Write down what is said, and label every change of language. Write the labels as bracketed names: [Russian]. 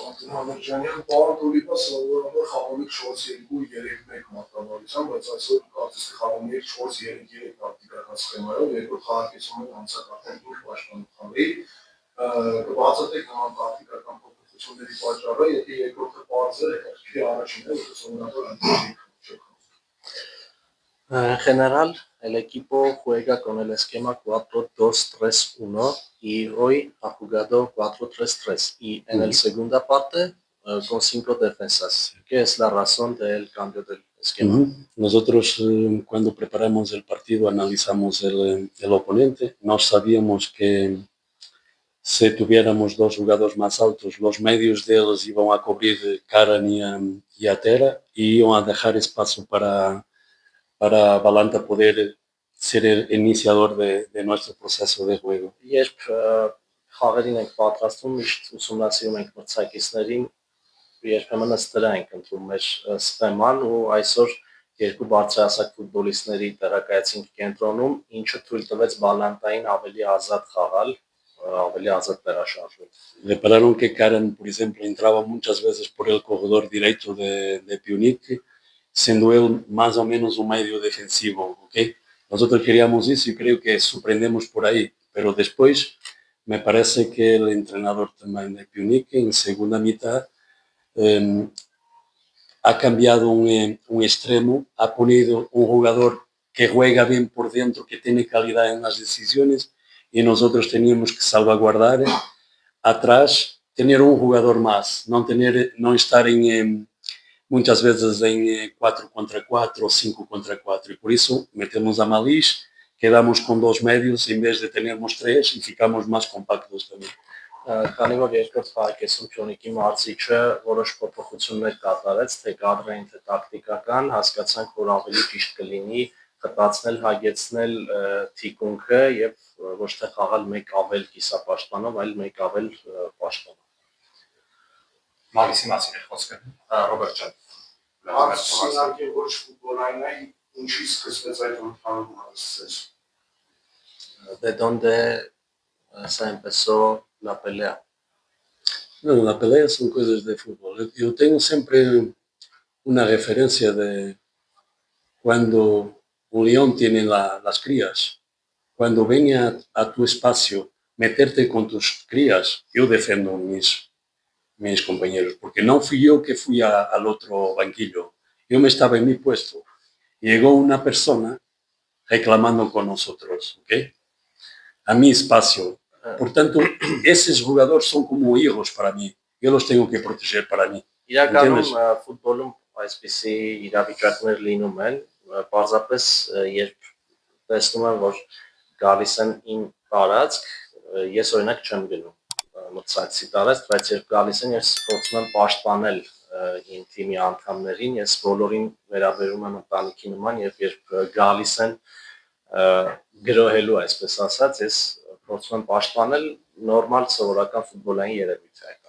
[Armenian] Մանուջանյան պարոն Կուլիպա սովորաբար խաղում եք 4-2-3-1 մարտավարությամբ, բայց այսօր կարծես խաղում եք 4-3-3 տակտիկական սխեմայով, երկրորդ խաղարկեցում եք անցած արդեն 5 պաշտպանող խաղի, կբացատրեք նման տակտիկական փոփոխությունների պատճառը, եթե երկրորդը պարզ է, հետաքրքիր է առաջինը, որը սովորաբար այնպես չի։ [Spanish] En general, el equipo juega con el esquema 4-2-3-1 y hoy ha jugado 4-3-3 y en la segunda parte con 5 defensas. ¿Qué es la razón del cambio del esquema? Nosotros cuando preparamos el partido analizamos el oponente, no sabíamos que si tuviéramos 2 jugadores más altos, los medios de ellos iban a cubrir Karan y a Tera y iban a dejar espacio para Balanta poder ser el iniciador de nuestro proceso de juego. [Armenian] Երբ խաղերին ենք պատրաստվում, միշտ ուսումնասիրում ենք մրցակիցներին, երբեմն ըստ դրա ենք ընտրում մեր սխեման ու այսօր երկու բարձրահասակ ֆուտբոլիստների տեղակայեցինք կենտրոնում, ինչը թույլ տվեց Բալանտային ավելի ազատ խաղալ, ավելի ազատ տեղաշարժվել։ [Spanish] Repararon que Karen, por ejemplo, entraba muchas veces por el corredor derecho de Pionic, siendo él más o menos un medio defensivo, ¿ok? Nosotros queríamos eso y creo que sorprendemos por ahí, pero después me parece que el entrenador también de Pionic en segunda mitad ha cambiado un extremo, ha ponido un jugador que juega bien por dentro, que tiene calidad en las decisiones y nosotros teníamos que salvaguardar atrás, tener un jugador más, no estar muchas veces en 4 contra 4 o 5 contra 4 y por eso metemos a Malish, quedamos con 2 medios en vez de tenermos 3 y ficamos más compactos también. [Armenian] Քանի որ երկրորդ խաղակեսում Փյունիկի մարզիչը որոշ փոփոխություններ կատարեց, թե կադրային, թե տակտիկական, հասկացանք, որ ավելի ճիշտ կլինի խտացնել, հագեցնել թիկունքը եւ ոչ թե խաղալ մեկ ավել կիսապաշտպանով, այլ մեկ ավել պաշտպանով։ Մալիսի մասին է խոսքը, Ռոբերտ ջան։ Արսենալի ոչ ֆուտբոլային է, ինչի սկսվեց այդ ընդհանուր հարցեր։ [Spanish] ¿De dónde se empezó la pelea? Bueno, la pelea son cosas de fútbol. Yo tengo siempre una referencia de cuando un león tiene las crías. Cuando ven a tu espacio meterte con tus crías, yo defiendo mis compañeros, porque no fui yo que fui al otro banquillo. Yo me estaba en mi puesto. Llegó una persona reclamando con nosotros, ¿ok? A mi espacio. Por tanto, esos jugadores son como hijos para mí. Yo los tengo que proteger para mí. [Armenian] Իրականում ֆուտբոլում այսպիսի իրավիճակներ լինում են, պարզապես երբ տեսնում եմ, որ գալիս են իմ տարածք, ես օրինակ չեմ գնում մրցակցի տարածք, բայց երբ գալիս են, ես փորձում եմ պաշտպանել իմ թիմի անդամներին, ես բոլորին վերաբերում եմ ընտանիքի նման եւ երբ գալիս են գրոհելու, այսպես ասած, ես փորձում եմ պաշտպանել նորմալ սովորական ֆուտբոլային երևույթ է։